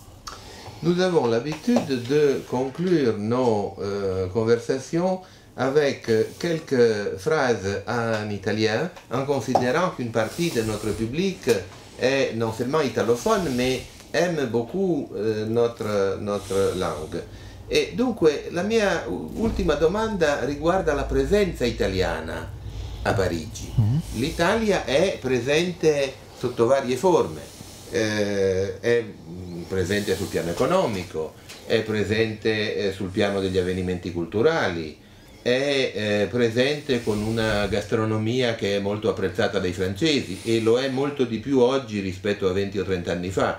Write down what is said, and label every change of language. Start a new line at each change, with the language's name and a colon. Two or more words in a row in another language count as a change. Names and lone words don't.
French: Nous avons l'habitude de conclure nos conversations avec quelques phrases en italien, en considérant qu'une partie de notre public est non seulement italophone, mais aime beaucoup notre langue.
Italian: E dunque la mia ultima domanda riguarda la presenza italiana a Parigi. L'Italia è presente sotto varie forme, è presente sul piano economico, è presente sul piano degli avvenimenti culturali, è presente con una gastronomia che è molto apprezzata dai francesi e lo è molto di più oggi rispetto a 20 o 30 anni fa.